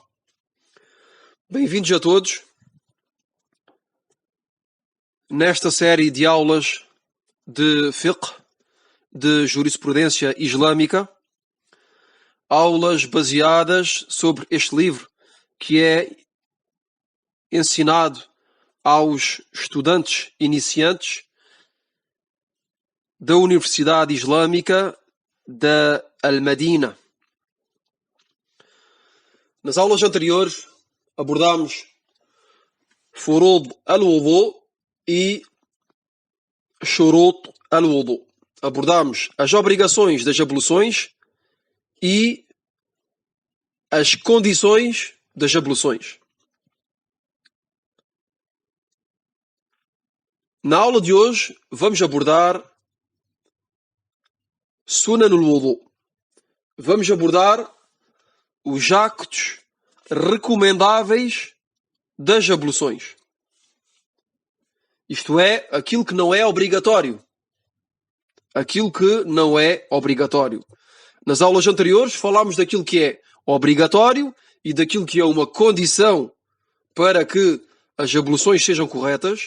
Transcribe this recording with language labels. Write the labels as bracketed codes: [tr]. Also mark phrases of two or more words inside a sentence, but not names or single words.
[pt] Bem-vindos a todos nesta série de aulas de fiqh, de jurisprudência islâmica, aulas baseadas sobre este livro que é ensinado aos estudantes iniciantes da Universidade Islâmica da Al-Madina. Nas aulas anteriores abordámos [ar] فروض الوضوء [pt] e [ar] شروط الوضوء. [pt] Abordámos as obrigações das abluções e as condições das abluções. Na aula de hoje vamos abordar [ar] سنن الوضوء. [pt] Vamos abordar os actos recomendáveis das abluções. Isto é, aquilo que não é obrigatório. Aquilo que não é obrigatório. Nas aulas anteriores falámos daquilo que é obrigatório e daquilo que é uma condição para que as abluções sejam corretas.